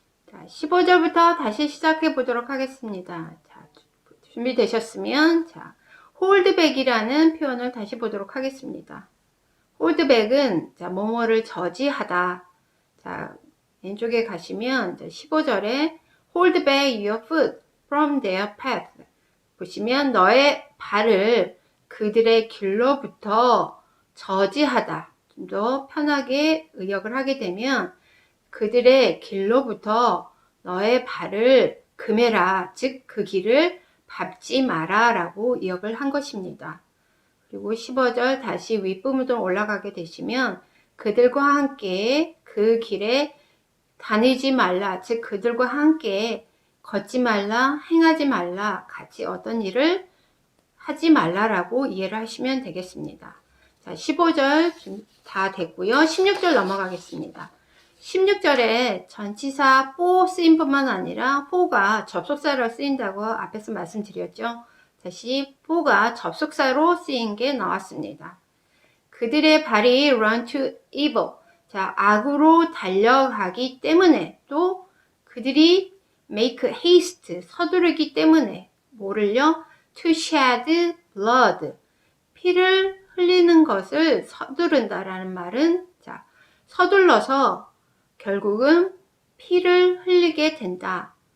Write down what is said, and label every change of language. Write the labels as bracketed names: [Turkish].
[Korean] 자, 15절부터 다시 시작해 보도록 하겠습니다. 자, 준비되셨으면 자, 홀드백이라는 표현을 다시 보도록 하겠습니다. 홀드백은 자, 뭐뭐를 저지하다. 자, 왼쪽에 가시면 15절에 [English] hold back your foot from their path. [Korean] 보시면 너의 발을 그들의 길로부터 저지하다. 좀 더 편하게 의역을 하게 되면 그들의 길로부터 너의 발을 금해라. 즉 그 길을 밟지 마라 라고 의역을 한 것입니다. 그리고 15절 다시 윗부분으로 올라가게 되시면 그들과 함께 그 길에 다니지 말라. 즉 그들과 함께 걷지 말라, 행하지 말라, 같이 어떤 일을 하지 말라라고 이해를 하시면 되겠습니다. 자, 15절 다 됐고요. 16절 넘어가겠습니다. 16절에 전치사 for 쓰인 뿐만 아니라 for가 접속사로 쓰인다고 앞에서 말씀드렸죠. 다시 for가 접속사로 쓰인 게 나왔습니다. 그들의 발이 [English] run to evil. [Korean] 자, 악으로 달려가기 때문에 또 그들이 [English] make haste. [Korean] 서두르기 때문에 뭐를요? [English] to shed blood. [Korean] 피를 흘리는 것을 서두른다라는 말은 자, 서둘러서 결국은 피를 흘리게 된다.